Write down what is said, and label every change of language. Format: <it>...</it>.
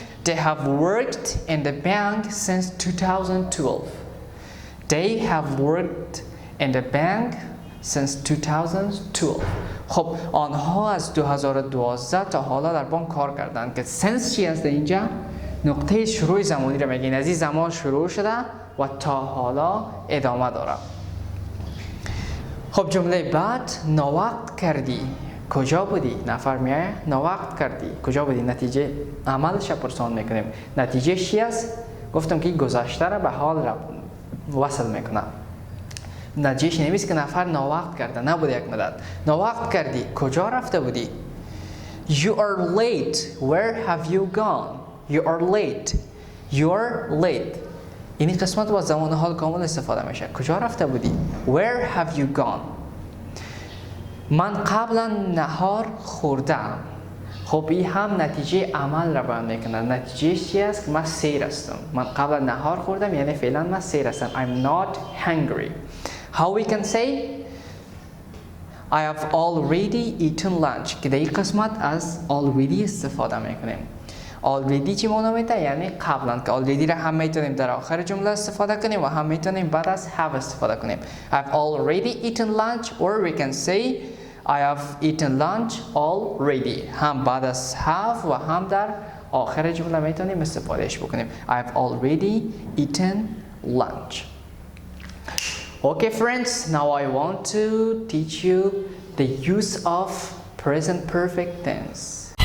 <en>They have worked in the bank since 2012. They have worked in the bank since 2012.</en> <fa>خب آنها از 2012 تا حالا در بانک کار کردند که since چی هست اینجا؟ نقطه شروع زمانی را میگین. از این زمان شروع شده و تا حالا ادامه داره. خب جمله بعد ناوقت کردی. کجا بودی؟ نفر میایه ناوقت کردی. کجا بودی؟ نتیجه عملش پرسان میکنیم. نتیجه چی است؟ گفتم که گذشته را به حال را وصل میکنه. نتیجه نمیست که نفر ناوقت کرده. نبوده یک مدت. ناوقت کردی. کجا رفته بودی؟</fa> <en>You are late. Where have you gone؟ You are late. You are late.</en> <fa>این قسمت با زمان حال کامل استفاده میشه. کجا رفته بودی؟</fa> <en>Where have you gone؟</en> <fa>من قبلا نهار خوردم. خب این هم نتیجه عمل را بیان میکنه. نتیجه چی است؟ که من سیر هستم. من قبلا نهار خوردم یعنی فعلا من سیر هستم.</fa> <en>I'm not hungry. How we can say I have already eaten lunch.</en> <fa>که در این قسمت از already استفاده میکنیم. already چی معنی میده؟ یعنی قبلا که already را هم میتونیم در آخر جمله استفاده کنیم و هم میتونیم بعد از have استفاده کنیم.</fa> <en>I've already eaten lunch or we can say I have eaten lunch already.</en> <fa>هم بعد از have و هم در آخر جمله میتونیم استفادهش بکنیم.</fa> <en>I've already eaten lunch. Okay friends, now I want to teach you the use of present perfect tense.</en>